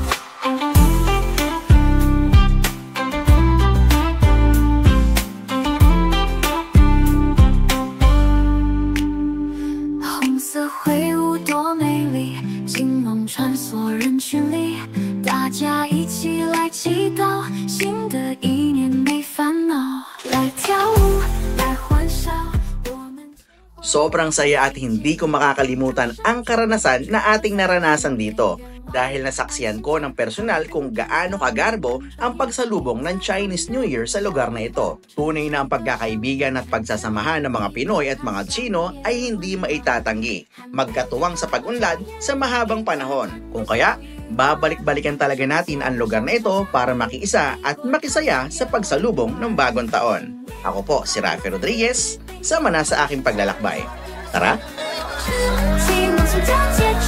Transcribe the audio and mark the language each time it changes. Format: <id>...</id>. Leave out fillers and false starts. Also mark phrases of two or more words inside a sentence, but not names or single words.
<zh>红色挥舞多美丽，金龙穿梭人群里，大家一起来祈祷，新的一年没烦恼。来跳舞，来欢笑，我们</zh> <tl>Sobrang saya at hindi ko makakalimutan ang karanasan na ating naranasan dito dahil nasaksiyan ko ng personal kung gaano kagarbo ang pagsalubong ng Chinese New Year sa lugar na ito. Tunay na ang pagkakaibigan at pagsasamahan ng mga Pinoy at mga Tsino ay hindi maitatanggi, magkatuwang sa pag-unlad sa mahabang panahon. Kung kaya, babalik-balikan talaga natin ang lugar na ito para makiisa at makisaya sa pagsalubong ng bagong taon. Ako po si Rafi Rodriguez, sama na sa aking paglalakbay. Tara!</tl> <zh>期梦想交接。</zh>